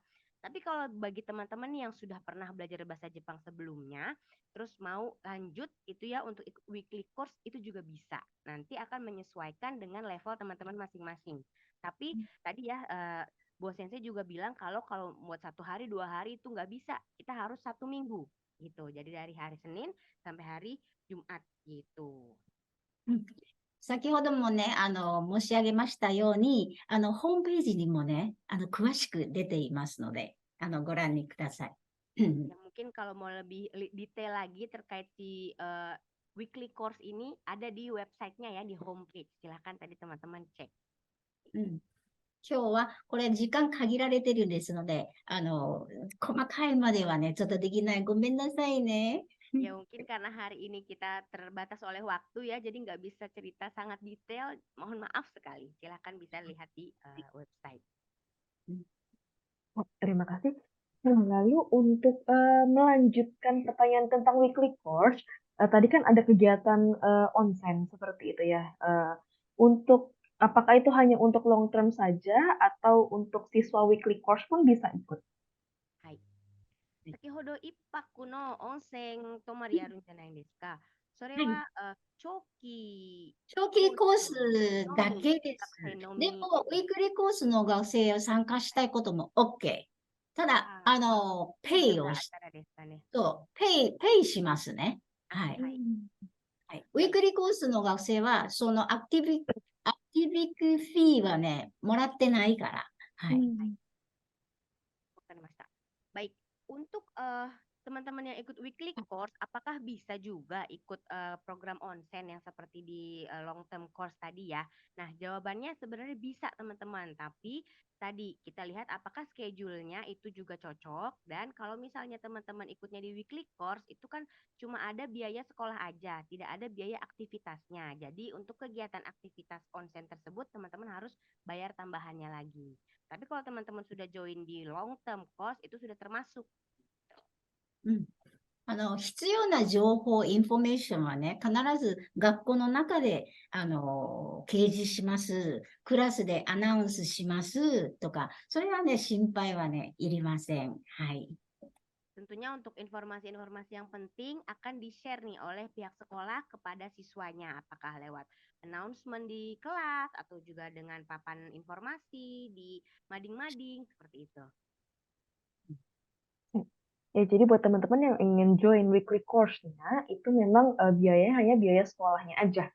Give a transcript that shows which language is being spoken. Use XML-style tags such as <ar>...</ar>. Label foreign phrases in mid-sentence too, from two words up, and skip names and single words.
<id>Tapi kalau bagi teman-teman yang sudah pernah belajar bahasa Jepang sebelumnya, terus mau lanjut itu ya untuk ikut</id> <en>weekly course</en> <id>itu juga bisa. Nanti akan menyesuaikan dengan level teman-teman masing-masing. Tapi tadi ya Bu Sensei juga bilang kalau buat 1 hari 2 hari itu nggak bisa. Kita harus 1 minggu gitu. Jadi dari hari Senin sampai hari Jumat gitu.</id> <ja>先ほどもね、申し上げましたように、ホームページにもね、詳しく出ていますので、ご覧にください。</ja> <id>Ya, mungkin kalau mau lebih detail lagi terkait si</id> <en>weekly course</en> <id>ini ada di websitenya ya di homepage. Silahkan tadi teman-teman cek.</id> <ja>今日はこれ時間限られてるんですので、細かいまではね、ちょっとできない。ごめんなさいね。</ja> <id>Ya mungkin karena hari ini kita terbatas oleh waktu ya, jadi nggak bisa cerita sangat detail. Mohon maaf sekali. Silahkan bisa lihat di website. Oh, terima kasih. Nah, lalu untuk melanjutkan pertanyaan tentang</id> <en>weekly course,</en> <id>tadi kan ada kegiatan onsen seperti itu ya. Untuk apakah itu hanya untuk</id> <en>long term</en> <id>saja atau untuk siswa</id> <en>weekly course</en> <id>pun bisa ikut?</id> <ja>先ほど1泊の温泉泊まりやるんじゃないんですか。それは、長期長期コースだのみ、けです。学生のみ。でも、</ja> <en>weekly course</en> <ja>の学生を参加したいことも OK。ただ、ペイをし、だったらですかね。そう、ペイしますね。はい。はいはい。</ja> <en>weekly course</en> <ja>の学生は、そのアクティビックフィーはね、もらってないから。はい。わかりました。</ja> <id>Baik, untuk teman-teman yang ikut</id> <en>weekly course,</en> <id>apakah bisa juga ikut program onsen yang seperti di</id> <en>long term course</en> <id>tadi ya? Nah, jawabannya sebenarnya bisa teman-teman, tapi tadi kita lihat apakah schedule-nya itu juga cocok, dan kalau misalnya teman-teman ikutnya di</id> <en>weekly course,</en> <id>itu kan cuma ada biaya sekolah aja, tidak ada biaya aktivitasnya. Jadi untuk kegiatan aktivitas onsen tersebut, teman-teman harus bayar tambahannya lagi. Tapi kalau teman-teman sudah join di</id> <en>long term course,</en> <id>itu sudah termasuk.</id> <ja>必要な情報、インフォメーションはね、必ず学校の中で、掲示します。クラスでアナウンスしますとか、それはね、心配はね、いりません。はい。</ja> <id>Tentunya untuk informasi-informasi yang penting akan di-share nih oleh pihak sekolah kepada siswanya. Apakah lewat announcement di kelas atau juga dengan papan informasi di mading-mading, seperti itu. Ya, jadi buat teman-teman yang ingin join</id> <en>weekly course-</en> <id>nya, itu memang biayanya hanya biaya sekolahnya aja.</id>